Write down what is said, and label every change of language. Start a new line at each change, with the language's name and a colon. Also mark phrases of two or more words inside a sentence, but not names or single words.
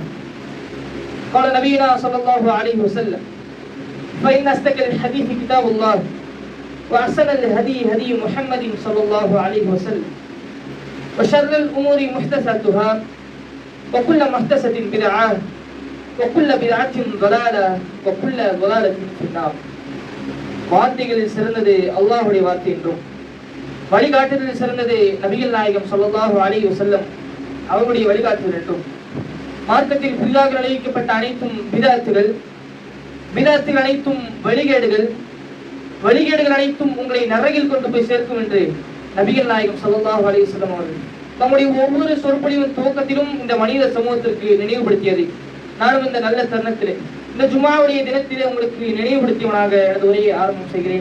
Arabic: قال نبينا صلى الله عليه وسلم فإن أصدق الحديث كتاب الله وأحسن الهدي هدي محمد صلى الله عليه وسلم وشر الأمور محدثاتها وكل محدثة بدعة وكل بدعة ضلالة وكل ضلالة في النار.
Tamil: வார்த்தைகளில் சிறந்தது அல்லாஹ்வுடைய வார்த்தை என்றும் வழிகாட்டுதலில் சிறந்தது நபிகள் நாயகம்
Arabic: صلى الله عليه وسلم
Tamil: அவருடைய வழிகாட்டுதல் என்றும் மார்க்கத்தில் புதிதாக நிலைக்கப்பட்ட அனைத்தும் பிதஅத்துகள் அனைத்தும் வழிகேடுகள் அனைத்தும் உங்களை நரகில் கொண்டு போய் சேர்க்கும் என்று நபிகள் நாயகம்
Arabic: صلى الله عليه وسلم
Tamil: அவர்கள் நம்முடைய ஒவ்வொரு சொற்பொழிவின் துவக்கத்திலும் இந்த மனித சமூகத்திற்கு நினைவுபடுத்தியது நானும் இந்த நல்ல தருணத்திலே இந்த ஜுமாவுடைய தினத்திலே உங்களுக்கு நினைவுபடுத்தியவனாக எனது உரையை ஆரம்பம் செய்கிறேன்.